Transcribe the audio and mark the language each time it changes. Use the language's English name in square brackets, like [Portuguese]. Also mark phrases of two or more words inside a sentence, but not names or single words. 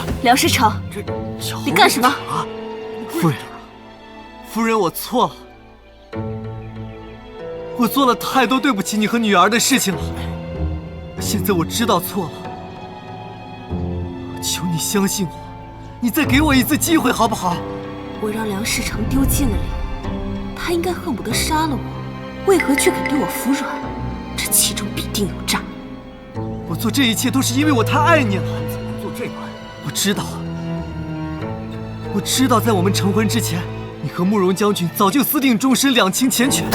[Chinese] 梁世成，你干什么？夫人，夫人，我错了，我做了太多对不起你和女兒的事情了。現在我知道錯了，求你相信我，你再給我一次機會好不好？我讓梁世成丟盡了臉，他應該恨不得殺了我，為何卻肯對我服軟？這其中必定有詐。我做這一切都是因為我太愛你了。怎麼做這個？我知道，在我們成婚之前，你和慕容將軍早就私定終身兩情繾綣。